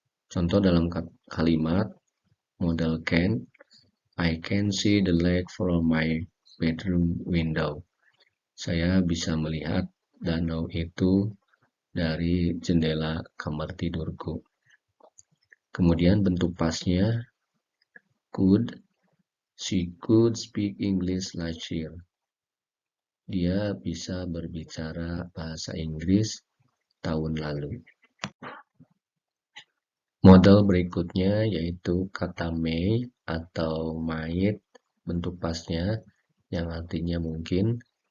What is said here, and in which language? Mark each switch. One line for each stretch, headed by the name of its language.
Indonesian: Contoh dalam kalimat model can,
English: I can see the lake from my bedroom window.
Indonesian: Saya bisa melihat danau itu dari jendela kamar tidurku. Kemudian bentuk pasnya could,
English: she could speak English last year.
Indonesian: Dia bisa berbicara bahasa Inggris tahun lalu. Model berikutnya yaitu kata may atau might, bentuk pasnya yang artinya mungkin.